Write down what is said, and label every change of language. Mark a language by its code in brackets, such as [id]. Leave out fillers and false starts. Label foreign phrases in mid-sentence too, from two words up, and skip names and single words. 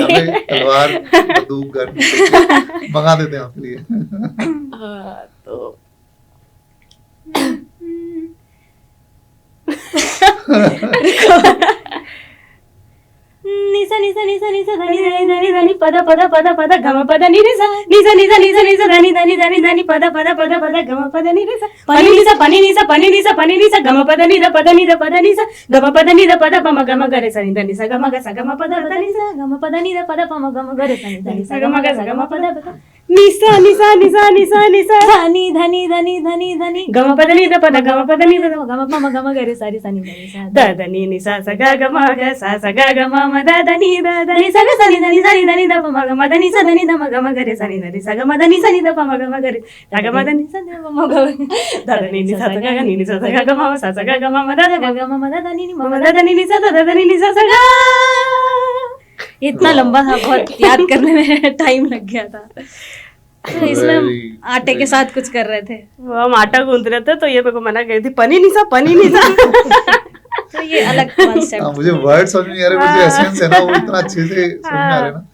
[hi] यहाँ पे तलवार, बंदूक, गन मंगा देते हैं आपके लिए। तो निसा निसा निसा निसा धनी धनी धनी धनी पद पद पद पद गम पद नि निसा निसा निसा निसा निसा धनी धनी धनी धनी पद पद पद पद गम पद नि निसा पनी निसा पनी निसा पनी निसा पनी निसा गम पद नि द पद नि द पद निसा गम पद नि द पद पम गम गरे सा नि ध निसा गम ग सा गम पद द निसा गम पद नि द पद पम गम गरे सा नि ध निसा गम ग सा गम पद निसा निसा निसा निसा निसा धनी धनी धनी धनी धनी गम पद नि द पद गम पद नि द गम पम गम गरे सा रि सा नि ध निसा द ध नि निसा सा ग ग म ग सा सा ग ग म म द ध नि द ध नि सा ग सा नि ध नि सा नि ध नि द प म ग म ध नि सा ध नि द म ग म ग रे सा नि ध नि सा ग म ध नि सा नि द प म ग म ग रे सा ग म ध नि सा द म ग द ध नि सा सा ग ग नि नि सा सा ग ग म सा सा ग ग म म द द ग ग म म द ध नि नि म म द ध नि नि सा द ध नि नि सा सा ग। इतना लंबा था, बहुत याद करने में टाइम लग गया था। तो इसमें हम आटे के साथ कुछ कर रहे थे, वो हम आटा गूंथ रहे थे तो ये मेरे को मना करी थी पनी निसा पनी निसा। तो ये अलग कॉन्सेप्ट। मुझे वर्ड समझ नहीं आ रहे, मुझे एसेंस है ना वो इतना अच्छे से समझ में आ रहे ना।